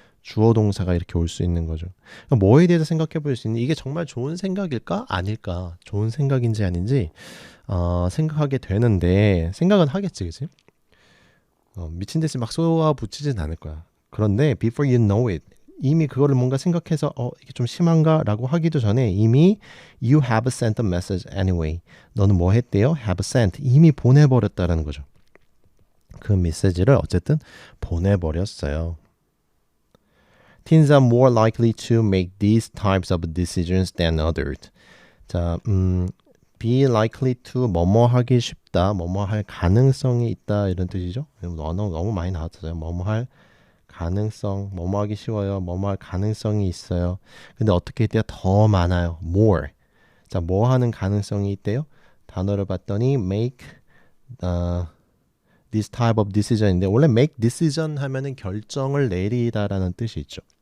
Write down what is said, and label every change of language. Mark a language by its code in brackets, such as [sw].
[ko] 주어 동사가 이렇게 올 수 있는 거죠. 뭐에 대해서 생각해 볼 수 있는, 이게 정말 좋은 생각일까? 아닐까? 좋은 생각인지 아닌지 생각하게 되는데, 생각은 하겠지, 그치? 미친 듯이 막 쏘아 붙이진 않을 거야. 그런데 [en] before you know it, [ko] 이미 그거를 뭔가 생각해서 이게 좀 심한가? 라고 하기도 전에 이미 [en] you have sent a message anyway. [ko] 너는 뭐 했대요? have sent. 이미 보내버렸다라는 거죠. 그 메시지를 어쨌든 보내버렸어요. [en] Teens are more likely to make these types of decisions than others. [ko] 자, be likely to 뭐뭐 하기 쉽다, 뭐뭐 할 가능성이 있다 이런 뜻이죠. 너무 많이 나왔어요. 뭐뭐 할 가능성, 뭐뭐 하기 쉬워요, 뭐뭐 할 가능성이 있어요. 근데 어떻게 해야 더 많아요? [en] more. [ko] 자, 뭐 하는 가능성이 있대요? 단어를 봤더니 [en] make this type of decision [ko] 인데, 원래 [en] make decision [ko] 하면은 결정을 내리다라는 뜻이 있죠.